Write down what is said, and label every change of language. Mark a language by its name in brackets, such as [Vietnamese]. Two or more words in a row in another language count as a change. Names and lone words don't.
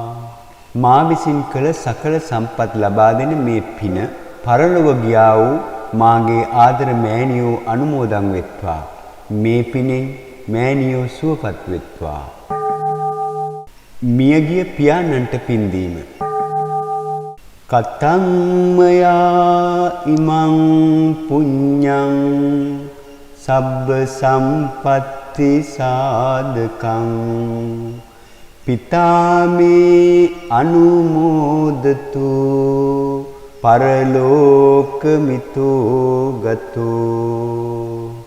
[Sinhala] මා විසින් කළ සකල සම්පත් ලබා දෙන මේ පින පරලොව ගියා වූ මාගේ ආදර මෑණියෝ අනුමෝදන් වෙත්වා. මේ පිනෙන් මෑණියෝ සුවපත් වෙත්වා. මියගිය පියාණන්ට පින්දීම. [Pali] කතං මයා ඉමං පුඤ්ඤං සබ්බ සම්පත්ති සාධකං පිතාමේ අනුමෝදතු පරලෝකමිතෝ ගතෝ.